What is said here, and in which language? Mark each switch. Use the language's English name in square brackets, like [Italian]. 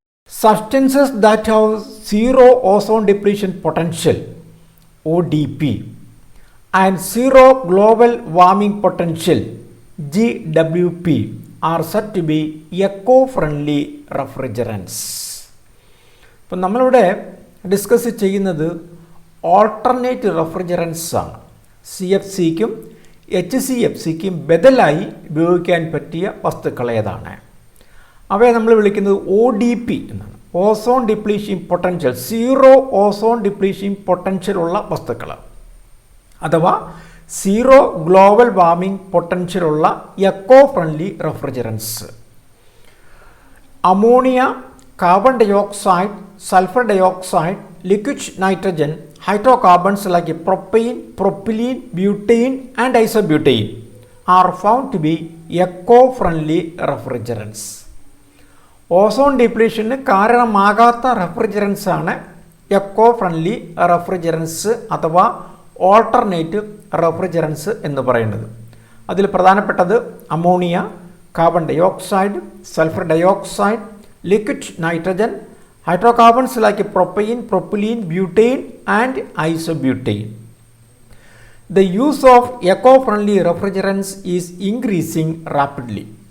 [English] Substances that have zero ozone depletion potential ODP and zero global warming potential GWP are said to be eco-friendly refrigerants. [Malayalam] ഇപ്പം നമ്മളിവിടെ discuss ചെയ്യുന്നത് alternate refrigerants ആണ്. CFCക്കും HCFCക്കും ബദലായി ഉപയോഗിക്കാൻ പറ്റിയ വസ്തുക്കൾ ഏതാണ്? അവയെ നമ്മൾ വിളിക്കുന്നത് ODP എന്നാണ്. Ozone ഡിപ്ലീഷിംഗ് potential, zero ozone ഡിപ്ലീഷിംഗ് potential ഉള്ള വസ്തുക്കൾ അഥവാ സീറോ ഗ്ലോബൽ വാർമിംഗ് പൊട്ടൻഷ്യൽ ഉള്ള eco friendly refrigerants. Ammonia, [English] carbon dioxide, sulfur dioxide, liquid nitrogen, hydrocarbons like propane, propylene, butane and isobutane are found to be eco-friendly refrigerants. [Malayalam] Ozone ഡിപ്ലീഷന് കാരണമാകാത്ത refrigerants ആണ് eco friendly refrigerants അഥവാ alternative refrigerants എന്ന് പറയുന്നത്. അതിൽ പ്രധാനപ്പെട്ടത് ammonia, carbon dioxide, sulphur dioxide, [English] liquid nitrogen, hydrocarbons like propane, propylene, butane and isobutane. The use of eco-friendly refrigerants is increasing rapidly.